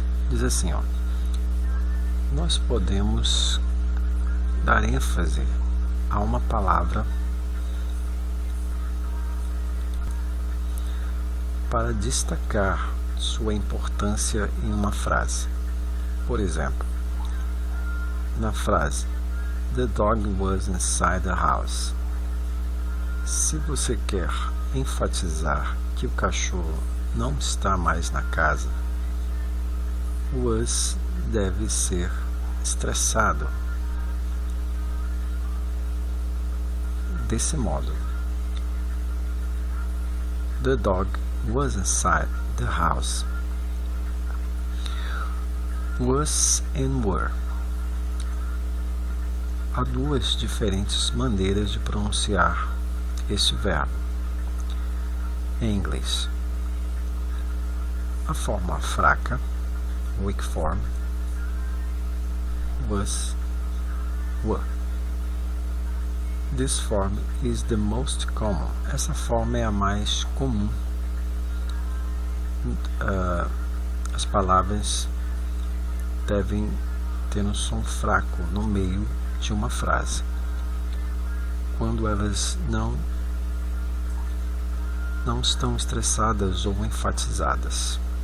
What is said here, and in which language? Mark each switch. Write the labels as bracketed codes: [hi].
[pt] Diz assim, nós podemos dar ênfase a uma palavra para destacar sua importância em uma frase. Por exemplo, na frase [en] "The dog was inside the house". [pt] Se você quer enfatizar que o cachorro não está mais na casa, o was deve ser estressado. Desse modo, [en] "The dog was inside the house". Was and were. [pt] Há duas diferentes maneiras de pronunciar este verbo em inglês. A forma fraca, [en] weak form, [pt] was, were. [en] This form is the most common. [pt] Essa forma é a mais comum. As palavras devem ter um som fraco no meio de uma frase, quando elas não estão estressadas ou enfatizadas.